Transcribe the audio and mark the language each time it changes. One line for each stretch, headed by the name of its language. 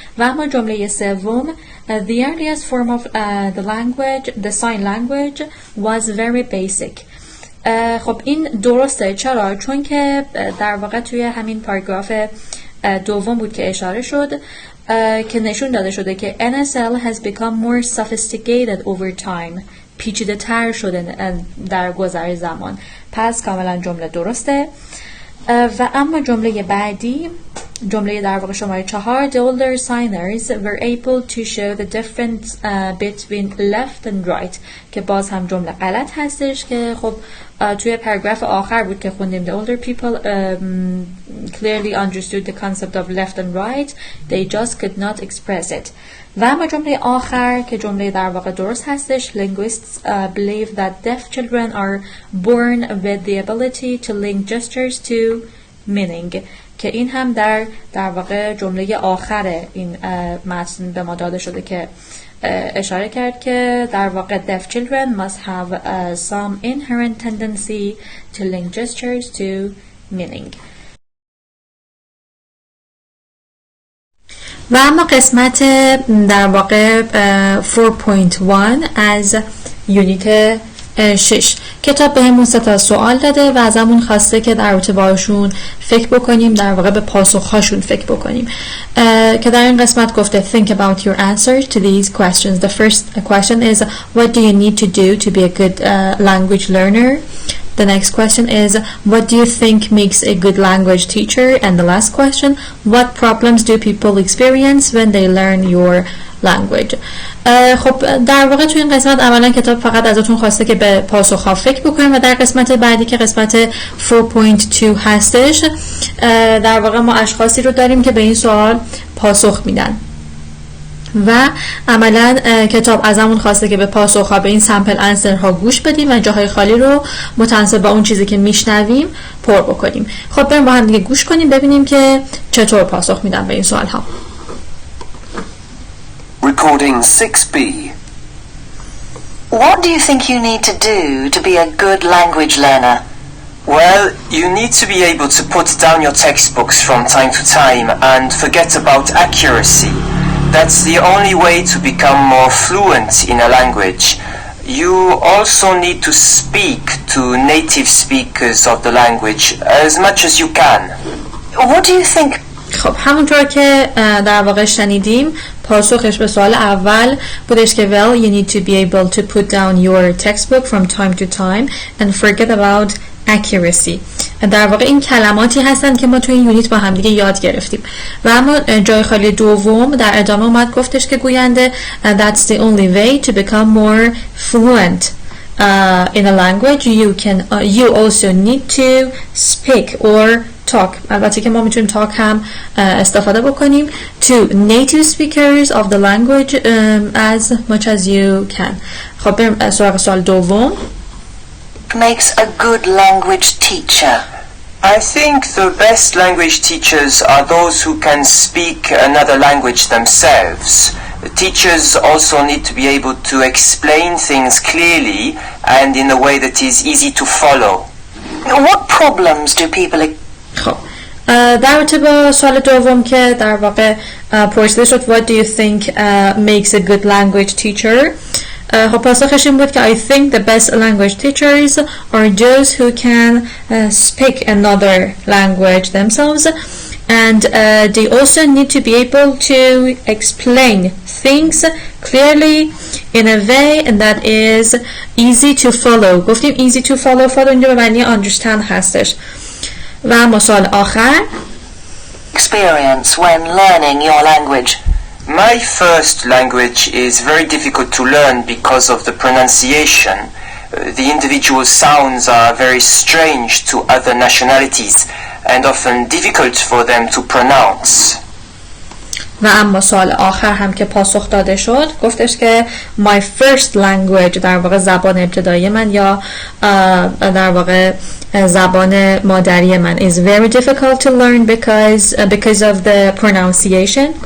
Persian: و اما جمله سوم
English: the earliest form of the sign language was very basic.
Persian: خب این درسته. چرا؟ چون که در واقع توی همین پاراگراف دوم بود که اشاره شد که نشون داده شده که
English: NSL has become more sophisticated over time.
Persian: پیچیده تر شده در گذر زمان. پس کاملا جمله درسته. و اما جمله بعدی، جمله در واقع شماره 4
English: the older signers were able to show the difference between left and right
Persian: که باز هم جمله غلط هستش که خب توی پاراگراف آخر بود که خوندیم
English: the older people clearly understood the concept of left and right they just could not express it.
Persian: و اما جمله آخر که جمله در واقع درست هستش
English: linguists believe that deaf children are born with the ability to link gestures to meaning
Persian: که این هم در واقع جمله آخر این متن به ما داده شده که اشاره کرد که در واقع
English: deaf children must have some inherent tendency to link gestures to meaning.
Persian: و اما قسمت در واقع 4.1 از یونیت 6 کتاب به همون 3 تا سوال داده و ازمون خواسته که در رابطه باشون فکر بکنیم، در واقع به پاسخهاشون فکر بکنیم که در این قسمت گفته
English: think about your answers to these questions. The first question is what do you need to do to be a good language learner? The next question is what do you think makes a good language teacher? And the last question, what problems do people experience when they learn your language?
Persian: خب در واقع تو این قسمت اولا کتاب فقط ازتون خواسته که به پاسخ‌ها فکر بکنیم و در قسمت بعدی که قسمت 4.2 هستش در واقع ما اشخاصی رو داریم که به این سوال پاسخ میدن و عملا کتاب ازمون خواسته که به پاسخ‌ها به این سمپل انسرها گوش بدیم و جاهای خالی رو متناسب با اون چیزی که میشنویم پر بکنیم. خب بریم با هم دیگه گوش کنیم ببینیم که چطور پاسخ میدن به این سوال‌ها.
English: Recording 6B. What do you think you need to do to be a good language learner? Well, you need to be able to put down your textbooks from time to time and forget about accuracy. That's the only way to become more fluent in a language. You also need to speak to native speakers of the language as much as you can. What do you think?
Persian: خب همونطور که در واقع شنیدیم پاسخش به سوال اول بودش که
English: well you need to be able to put down your textbook from time to time and forget about accuracy.
Persian: در واقع این کلماتی هستند که ما توی این یونیت با هم دیگه یاد گرفتیم و اما جای خالی دوم در ادامه اومد گفتش که گوینده
English: that's the only way to become more fluent in a language. You also need to speak or talk.
Persian: البته که ما میتونیم
English: talk
Persian: هم استفاده بکنیم
English: to native speakers of the language as much as you can.
Persian: خب بریم سراغ سوال دوم.
English: Makes a good language teacher? I think the best language teachers are those who can speak another language themselves. The teachers also need to be able to explain things clearly and in a way that is easy to follow. What problems do people
Persian: خب در رابطه با سوال دوم که در واقع پرسیده شد
English: what do you think makes a good language teacher
Persian: خب پاسخش این بود که
English: I think the best language teachers are those who can speak another language themselves and they also need to be able to explain things clearly in a way that is easy to follow.
Persian: گفتیم
English: easy to follow
Persian: اینجا به معنی understand هستش. و اما سوال آخر
English: experience when learning your language? My first language is very difficult to learn because of the pronunciation. The individual sounds are very strange to other nationalities and often difficult for them to pronounce.
Persian: و اما سوال آخر هم که پاسخ داده شد گفتش که
English: my first language
Persian: در واقع زبان ابتدایی من یا در واقع زبان مادری من
English: is very difficult to learn because of the pronunciation.